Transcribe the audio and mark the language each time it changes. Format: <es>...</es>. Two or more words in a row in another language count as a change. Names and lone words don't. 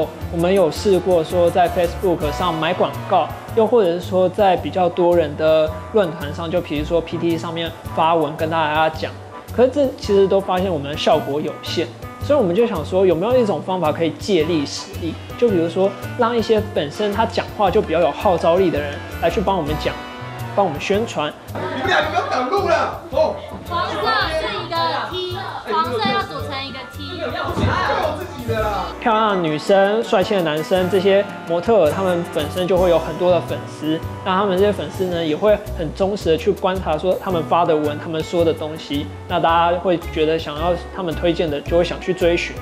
<zh>我們有試過說在 Facebook 上買廣告，又或者是說在比較多人的論壇上，就比如說 PT 上面發文跟大家講，可是這其實都發現我們的效果有限，所以我們就想說有沒有一種方法可以借力使力，就比如說讓一些本身他講話就比較有號召力的人來去幫我們講，幫我們宣傳。你們倆不要擋路了哦！黃色是一個 T， 黃色要組成一個 T。漂亮的女生、帥氣的男生，這些模特兒，他們本身就會有很多的粉絲。那他們這些粉絲呢，也會很忠實的去觀察，說他們發的文、他們說的東西。那大家會覺得想要他們推薦的，就會想去追尋。</zh>